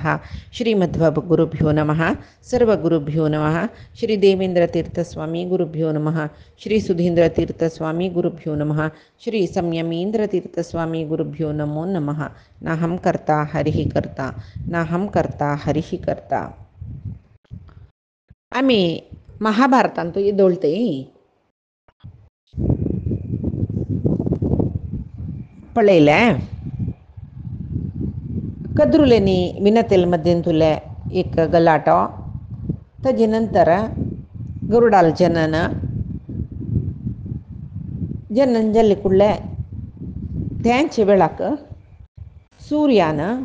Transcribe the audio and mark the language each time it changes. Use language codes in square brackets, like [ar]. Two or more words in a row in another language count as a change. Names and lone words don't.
[sa] श्रीमद्गुरुभ्यो नमः। सर्वगुरुभ्यो नमः। श्री देवेन्द्रतीर्थस्वामी गुरुभ्यो नमः। श्री सुधीन्द्रतीर्थस्वामी गुरुभ्यो नमः। श्री संयमीन्द्रतीर्थस्वामी गुरुभ्यो नमो नमः। नाहं कर्ता हरिः कर्ता नाहं कर्ता हरिः कर्ता. [kok] आम्ही महाभारतांत येदोळते पळयले कद्रुलेनी विनतेल मध्यंतुले एक गलाटो ताजे नंतर गरुडाल जनन जाल्ले कुडले त्यांचे वेळाक सूर्यान